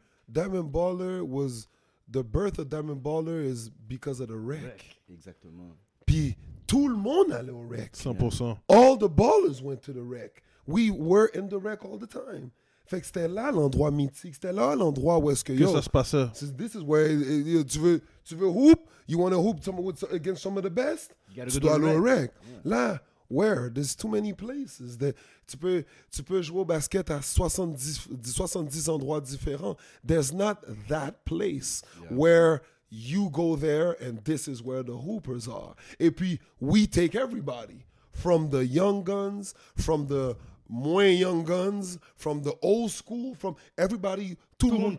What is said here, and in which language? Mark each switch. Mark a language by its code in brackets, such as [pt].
[en] Diamond Baller was the birth of Diamond Baller is because of the wreck. [fr] Exactement. Puis tout le monde allait au wreck. 100%. [en] All the ballers went to the wreck. We were in the wreck all the time. [fr] Fait que c'était là l'endroit mythique. C'était là l'endroit où est-ce que Que ça se passait. [en] this is where [fr] tu veux hoop, [en] you want to hoop against some of the best. You gotta [fr] Tu [en] go to the [fr] aller au [en] wreck. wreck. Là, where? There's too many places. [fr] Tu peux jouer au basket à 70 endroits différents. [en] There's not that place where you go there and this is where the hoopers are. Et puis, we take everybody. From the young guns, from the moins young guns, from the old school, from everybody. [fr] Tout le monde